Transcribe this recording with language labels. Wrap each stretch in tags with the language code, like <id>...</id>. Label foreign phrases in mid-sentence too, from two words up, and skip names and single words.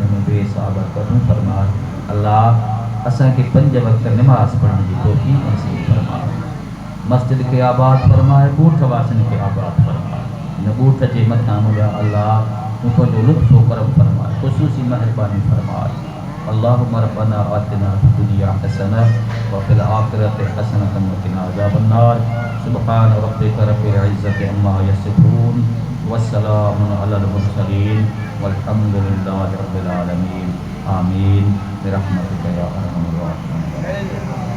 <sd>में बेसाब कबूल फरमाए अल्लाह असांखे 5 वक़्त नमाज़ पढ़ण जी तौफ़ीक़ नसीब फरमाए मस्जिद के आबाद फरमाए ॻोठ वासिन खे आबाद फरमाए हिन ॻोठ जे मथां मुंहिंजा अल्लाह तूं पंहिंजो लुत्फ़ करम फरमाए ख़ुशूसी महिरबानी फरमाए</sd> <ar>اللهم ربنا آتنا في الدنيا حسنة وفي الآخرة حسنة وقنا عذاب النار سبحان ربك رب العزة عما يصفون وسلام على المرسلين والحمد لله رب العالمين آمين برحمتك يا أرحم الراحمين.</ar>